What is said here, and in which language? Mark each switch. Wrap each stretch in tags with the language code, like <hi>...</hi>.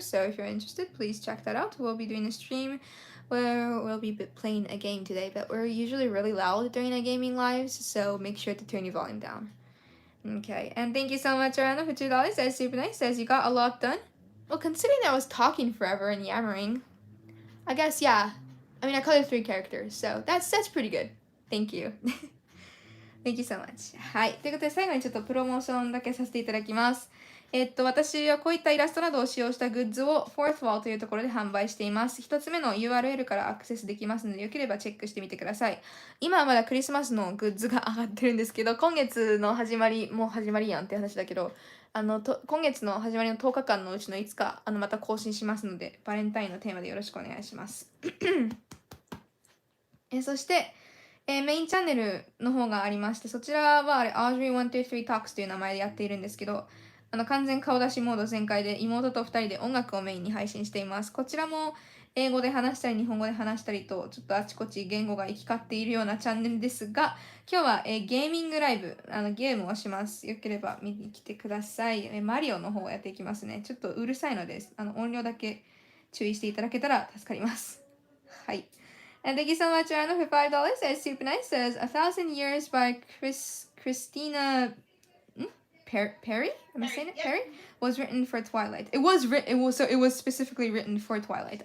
<en>So if you're interested, please check that out. We'll be doing a stream where we'll be playing a game today, but we're usually really loud during our gaming lives, so make sure to turn your volume down. Okay, and thank you so much, Arana, for $2. That's super nice. Says you got a lot done. Well, considering I was talking forever and yammering, I guess, yeah. I mean, I colored 3 characters, so that's pretty good. Thank you. Thank you so much.</en> <ja>はい。ということで、最後にちょっとプロモーションだけさせていただきます。私はこういったイラストなどを使用したグッズを Fourth Wall というところで販売しています。 1つ目の URL からアクセスできますので、よければチェックしてみてください。今はまだクリスマスのグッズが上がってるんですけど、今月の始まり、もう始まりやんって話だけど、今月の始まりの10日間のうちの5日、また更新しますので、バレンタインのテーマでよろしくお願いします。そして、メインチャンネルの方がありまして、そちらはAudrey123 Talks という名前でやっているんですけど、完全顔出しモード全開で妹と2人で音楽をメインに配信しています。こちらも英語で話したり日本語で話したりと、ちょっとあちこち言語が行き交っているようなチャンネルですが、今日はゲーミングライブ、ゲームをします。よければ見に来てください。マリオの方をやっていきますね。ちょっとうるさいので、音量だけ注意していただけたら助かります。</ja> <en>はい。And thank you so much, Arno, for $5. That's super nice. Says 1,000 Years by Christina Perry? Am I saying it? Perry? Was written for Twilight. It was specifically written for Twilight.</en>